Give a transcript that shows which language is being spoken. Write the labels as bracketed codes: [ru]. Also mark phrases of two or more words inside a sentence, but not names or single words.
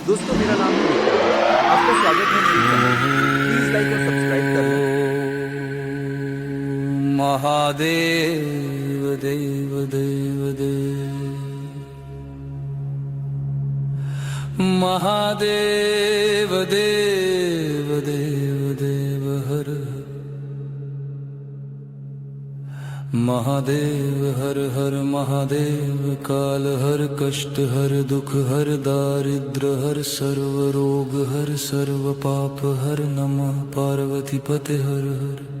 [hi] दोस्तों मेरा नाम है विक्रम। आपका स्वागत है मेरे चैनल में। प्लीज लाइक और सब्सक्राइब कर लें। [sa] महादेव देव देव देव महादेव देव देव देव हर महादेव हर हर महादेव काल हर कष्ट हर दुख हर दारिद्र हर सर्व रोग हर सर्व पाप हर नमः पार्वती पते हर हर